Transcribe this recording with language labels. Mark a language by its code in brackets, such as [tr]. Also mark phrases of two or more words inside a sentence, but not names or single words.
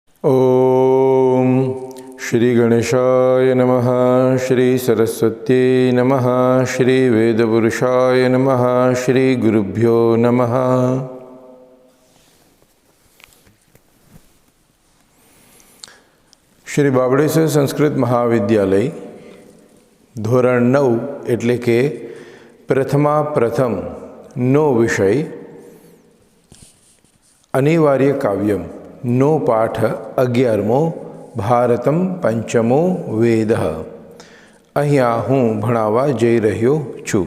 [sa] ओम श्री गणेशाय नमः, श्री सरस्वत्यै नमः, श्री वेदपुरुषाय नमः, श्री गुरुभ्यो नमः। [gu] श्री बाबड़ेश्वर संस्कृत महाविद्यालय ધોરણ 9 એટલે કે પ્રથમા પ્રથમ નો વિષય અનિવાર્ય કાવ્યમ નો પાઠ 11મો ભારતમ પંચમો વેદ અહીંયા હું ભણાવવા જઈ રહ્યો છું।